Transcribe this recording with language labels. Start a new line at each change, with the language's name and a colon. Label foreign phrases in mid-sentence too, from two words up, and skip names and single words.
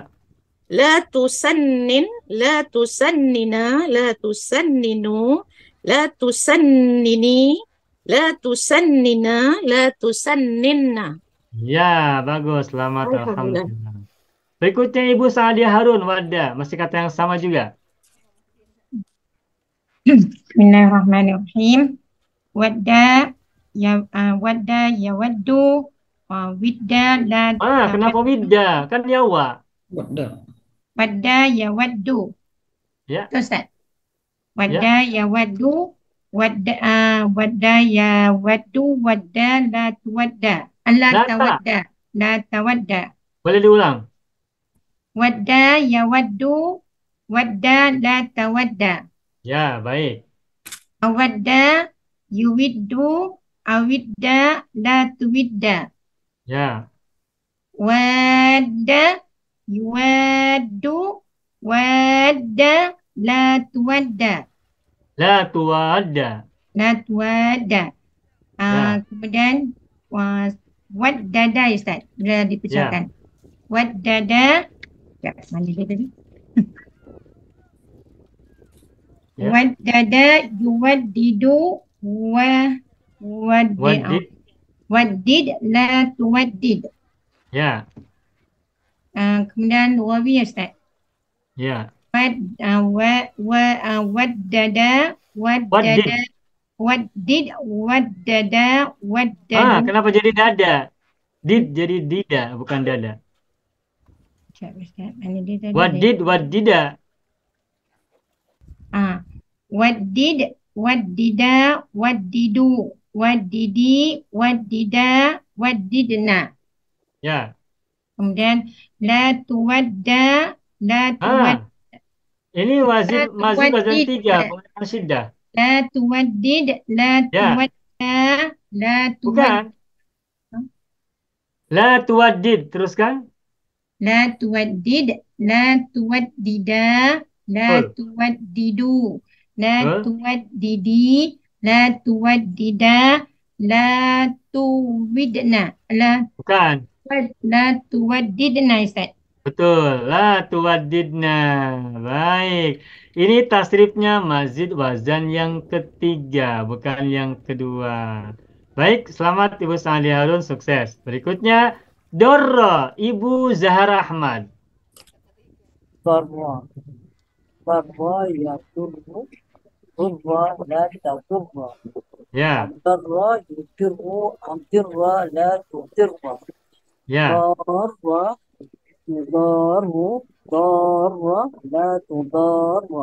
Arabic: لا تسنن، لا تسننا، لا تسننوا، لا تسنني، لا تسننا، لا تسنن.
Malay: Ya, bagus. Selamat. Alhamdulillah. Alhamdulillah. Berikutnya Ibu Saadia Harun. Wadah. Masih kata yang sama juga. Bismillahirrahmanirrahim.
Arabic: ودّ ودّ يودّ ودّ لا
Malay: Kenapa widda? Kan yawa.
Arabic: ودّ يودّ.
Malay: Ya. Itu Ustaz.
Arabic: ودّ يودّ ودّ يودّ ودّ لا تودّ. لا تودّ. لا تودّ.
Malay: Boleh diulang.
Arabic: ودّ يودّ ودّ لا تودّ.
Malay: Ya, baik.
Arabic: أودّ يودّ أودّ لا تودّ.
Malay: Ya.
Arabic: ودّ يودّ ودّ لا تودّ. لا تودّ. لا تودّ.
Malay: Ya. Kemudian waddada Ustaz. Bila dipecahkan. Waddada. Mana dia tadi? Ya.
Arabic: ودّد يودّد Waddid. ودّد لا تودّد.
Malay: Ya. Kemudian wawi Ustaz. Ya.
Arabic: ودّد ودّد.
Malay: Kenapa jadi dada? Did jadi dida, bukan dada. Mana dia tadi?
Arabic: ودّد، ودّدا. ودّد، ودّدا، ودّدوا، ودّدي، ودّدا، ودّدن.
Malay: Ya.
Arabic: Kemudian لا تودّ، لا تودّ.
Malay: Ini wazin wazan 3, bukan syiddah.
Arabic: لا تودّد، لا تودّ، لا تودّد. La tuwaddid, teruskan. لا تودّد، لا تودّدا، لا تودّدوا، لا تودّدي، لا تودّدا، لا تودّدن.
Malay: Bukan.
Arabic: لا تودّدن Ustaz.
Malay: Betul,
Arabic: لا تودّدن.
Malay: Baik. Ini tasrifnya mazid wazan yang ketiga, bukan yang kedua. Baik, selamat Ibu Saadia Harun, sukses. Berikutnya, Dorro, Ibu Zahra Ahmad.
Arabic: ضرّ. ضرّ يضرّ. ضرّ لا تضرّ.
Malay: Ya.
Arabic: ضرّ يضرّ. أضرّ لا تضرّ.
Malay: Ya.
Arabic: ضرّ يضرّ. ضرّ لا تضرّ.